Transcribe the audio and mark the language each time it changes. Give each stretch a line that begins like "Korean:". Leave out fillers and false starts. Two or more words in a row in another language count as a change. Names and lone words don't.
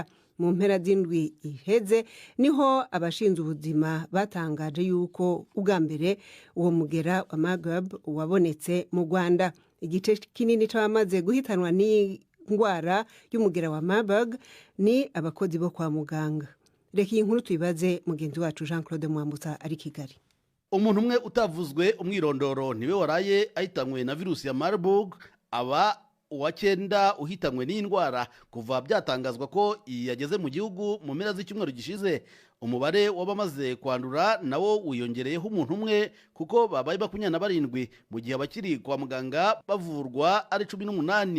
Rundi: Mu mpera z'indwi iheze niho abashinzwe ubuzima batangaje yuko ubwa mbere uwo mugera wa Marburg wabonetse mu Rwanda. Igice kinini c'abamaze guhitanwa n'ingwara y'umugera wa Marburg ni abakozi bo kwa muganga. Reka iyi nkuru tuyibaze mugenzi wacu Jean Claude Mwambutsa ari Kigali.
Kinyarwanda: umuntu umwe utavuzwe umwirondoro niwe waraye ahitanywe na virusi ya Marburg, aba uwa 9 uhitanywe n'indwara kuva byatangazwa ko yageze mu gihugu mu mpera z'icyumweru gishize. Umubare w'abamaze kwandura nawo wiyongereyeho umuntu umwe kuko babaye 27 mu gihe abakiri kwa muganga bavurwa ari 18.